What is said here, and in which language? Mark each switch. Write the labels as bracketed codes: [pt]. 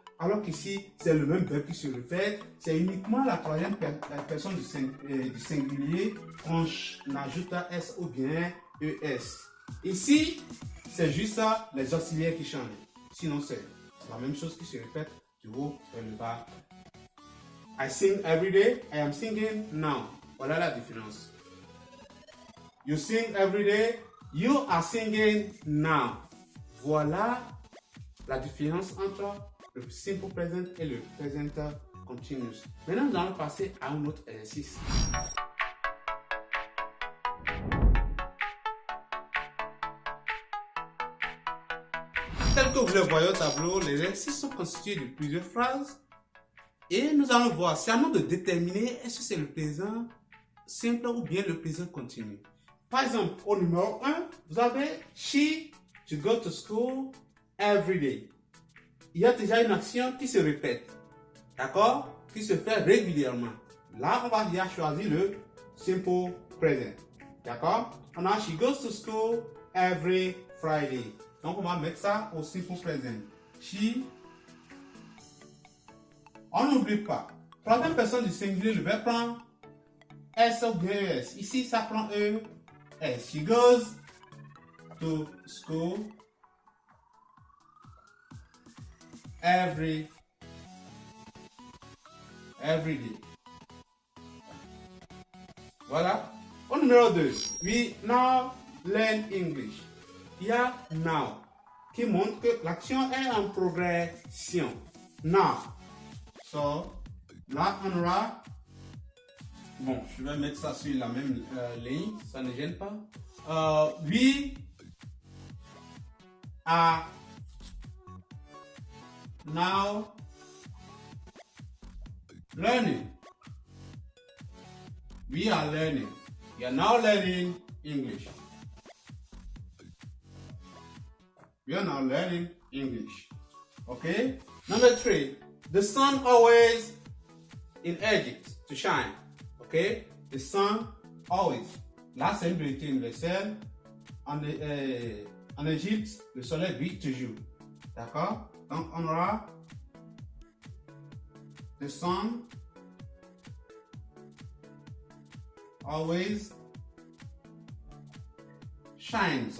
[fr] Alors qu'ici, c'est le même verbe qui se répète, c'est uniquement la troisième personne du singulier qu'on ajoute à S ou bien ES. Ici, c'est juste ça, les auxiliaires qui changent. Sinon, c'est la même chose qui se répète du haut vers le bas. [en] I sing every day, I am singing now. [fr] Voilà la différence. [en] You sing every day, you are singing now. [fr] Voilà la différence entre le simple present et le present continuous. Maintenant, nous allons passer à un autre exercice. Tel que vous le voyez au tableau, les exercices sont constitués de plusieurs phrases. Et nous allons voir, c'est à nous de déterminer est-ce que c'est le présent simple ou bien le présent continu. Par exemple, au numéro 1, vous avez [en] she to go to school every day. [fr] Il y a déjà une action qui se répète, d'accord, qui se fait régulièrement. Là, on va déjà choisir le simple present, d'accord. On a [en] she goes to school every Friday. [fr] Donc, on va mettre ça au simple present. She. On n'oublie pas. Troisième personne du singulier, le verbe prend S ou bien ES. Ici, ça prend E. S. [en] She goes to school every day. [fr] Voilà. Au numéro 2, [en] we now learn English. [fr] Il y a now qui montre que l'action est en progression. Now. So, là, on aura. Bon, je vais mettre ça sur la même ligne, ça ne gêne pas. [en] We are now learning. We are learning. We are now learning English. We are now learning English. Okay? Number 3. The sun always in Egypt to shine. Okay? The sun always. [fr] Là, c'est une vérité universelle. En Égypte, le soleil brille toujours. D'accord? Donc, on aura [en] the sun always shines.